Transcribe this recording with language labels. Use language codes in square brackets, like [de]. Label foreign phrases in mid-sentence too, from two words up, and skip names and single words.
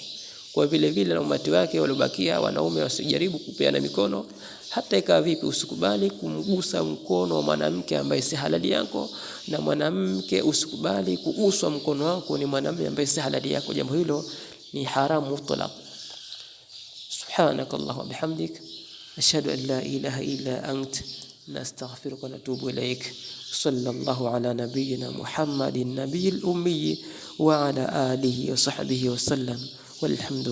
[sw] Kwa vile vile na umati wake waliobakia wanaume wasijaribu kupeana mikono, hata ikawa vipi, usikubali kumgusa mkono wa mwanamke ambaye si halali yako, na mwanamke usikubali kuguswa mkono wako ni mwanamume ambaye si halali yako. Jambo hilo ni haramu mutlaq. [ar] سبحانك اللهم وبحمدك، أشهد أن لا إله إلا أنت، نستغفرك ونتوب إليك. صلى الله على نبينا محمد النبي الأمي وعلى آله وصحبه وسلم.